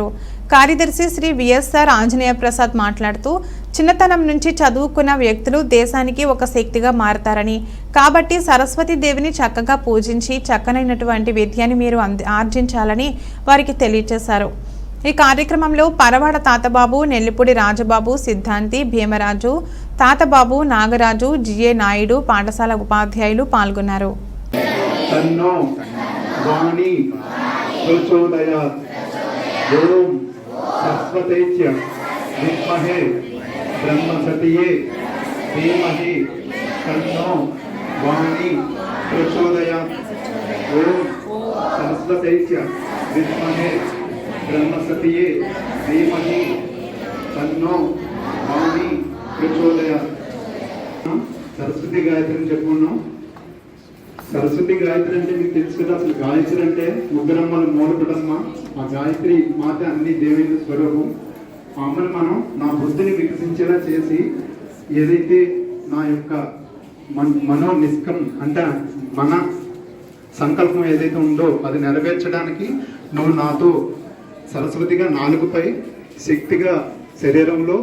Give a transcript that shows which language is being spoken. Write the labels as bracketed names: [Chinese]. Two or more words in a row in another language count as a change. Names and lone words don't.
[Telugu] కార్యదర్శి శ్రీ విఎస్ఆర్ ఆంజనేయ ప్రసాద్ మాట్లాడుతూ చిన్నతనం నుంచి చదువుకున్న వ్యక్తులు దేశానికి ఒక శక్తిగా మారతారని, కాబట్టి సరస్వతీదేవిని చక్కగా పూజించి చక్కనైనటువంటి విద్యని మీరు ఆర్జించాలని వారికి తెలియజేశారు. ఈ కార్యక్రమంలో పరవాడ తాతబాబు, నెల్లిపూడి రాజబాబు, సిద్ధాంతి, భీమరాజు, తాతబాబు, నాగరాజు, జిఏ నాయుడు, పాఠశాల ఉపాధ్యాయులు పాల్గొన్నారు. [Sanskrit] ब्रह्मसतिये धीमहि तन्नो वाणी प्रचोदयात्. ओम सरस्वतीच्य विद्महे ब्रह्मसतिये धीमहि तन्नो वाणी प्रचोदयात्. [Telugu] సరస్వతి గాయత్రి అని చెప్పుకున్నాం. సరస్వతి గాయత్రి అంటే మీకు తెలుసు కదా, అసలు గాయత్రి అంటే ముగ్గురమ్మల మూలపుటమ్మ. ఆ గాయత్రి మాత అన్ని దేవేంద్ర స్వరూపం. ఆ అమ్మని మనం నా బుద్ధిని వికసించేలా చేసి, ఏదైతే నా యొక్క మనో నిష్కం అంటే మన సంకల్పం ఏదైతే ఉందో అది నెరవేర్చడానికి నువ్వు నాతో సరస్వతిగా నాలుగుపై, శక్తిగా శరీరంలో.